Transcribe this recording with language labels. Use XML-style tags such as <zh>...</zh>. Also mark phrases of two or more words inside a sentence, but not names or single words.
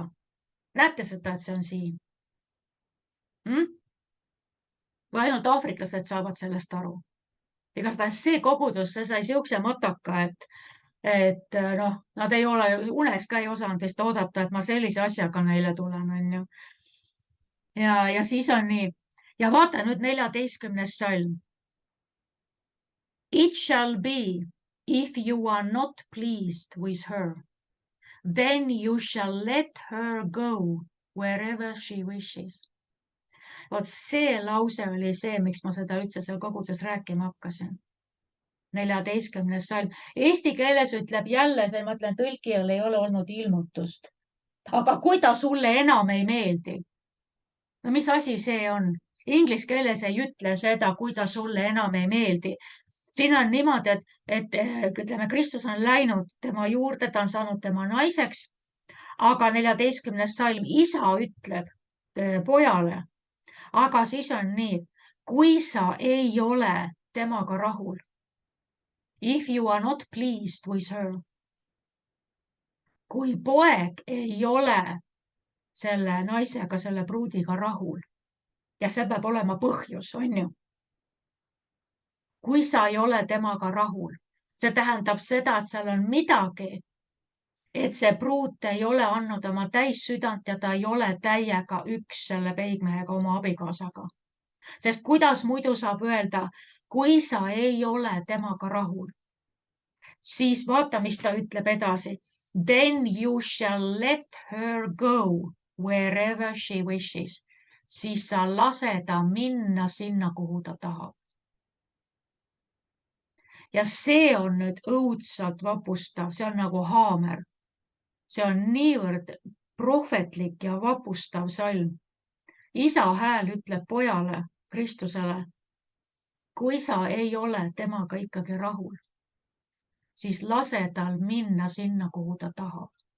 <et>Näete seda, et see on siin? Või ainult aafriklased saavad sellest aru? Igatahes see kogudus, see sai siukse mataka, et noh, nad ei ole unes ka ei osanud vist oodata, et ma sellise asjaga neile tulen, on ju. Ja siis on nii. Ja vaata nüüd 14. salm.</et> <en>It shall be, if you are not pleased with her, then you shall let her go wherever she wishes.</en> <et>Vot see lause oli see, miks ma seda üldse seal koguduses rääkima hakkasin. 14. salm. Eesti keeles ütleb jälle, see ma ütlen, tõlkijal ei ole olnud ilmutust. Aga kui ta sulle enam ei meeldi? No mis asi see on? Inglis keeles ei ütle seda, kui ta sulle enam ei meeldi. Siin on niimoodi, et ütleme, Kristus on läinud tema juurde, ta on saanud tema naiseks, aga 14. salm, isa ütleb pojale, aga siis on nii, kui sa ei ole temaga rahul,</et> <en>if you are not pleased with her,</en> <et>kui poeg ei ole selle naisega, selle pruudiga rahul ja see peab olema põhjus, on ju. Kui sa ei ole temaga rahul, see tähendab seda, et seal on midagi, et see pruut ei ole andnud oma täissüdant ja ta ei ole täiega üks selle peigmehega, oma abikaasaga. Sest kuidas muidu saab öelda, kui sa ei ole temaga rahul, siis vaata, mis ta ütleb edasi.</et> <en>Then you shall let her go wherever she wishes.</en> <et>Siis sa lase ta minna sinna, kuhu ta tahab. Ja see on nüüd õudselt vapustav, see on nagu haamer. See on niivõrd prohvetlik ja vapustav salm. Isa hääl ütleb pojale, Kristusele, kui sa ei ole temaga ikkagi rahul, siis lase tal minna sinna, kuhu ta tahab.</et>